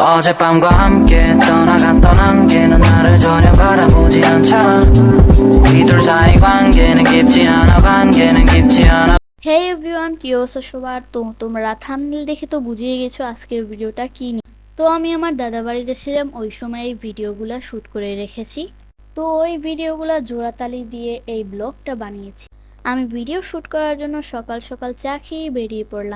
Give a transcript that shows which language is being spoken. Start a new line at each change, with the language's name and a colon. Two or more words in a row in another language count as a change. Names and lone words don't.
Korean: 어젯밤과 함께 떠나갔던 안개는 나를 전혀 바라보지 않잖아. 이둘 사이 관계는 깊지 않아, 관계는 깊지 않아.
Bangla: হে এভরিওয়ান, কি অবস্থা সবার? তো তোমরা থাম্বনেল দেখে তো বুঝিয়ে গেছো আজকের ভিডিওটা কি নিয়ে। তো আমি আমার দাদা বাড়িতে ছিলাম, ওই সময় এই ভিডিওগুলো শ্যুট করে রেখেছি। তো ওই ভিডিওগুলো জোড়াতালি দিয়ে এই ব্লগটা বানিয়েছি। আমি ভিডিও শ্যুট করার জন্য সকাল সকাল চা খেয়ে বেরিয়ে পড়লাম।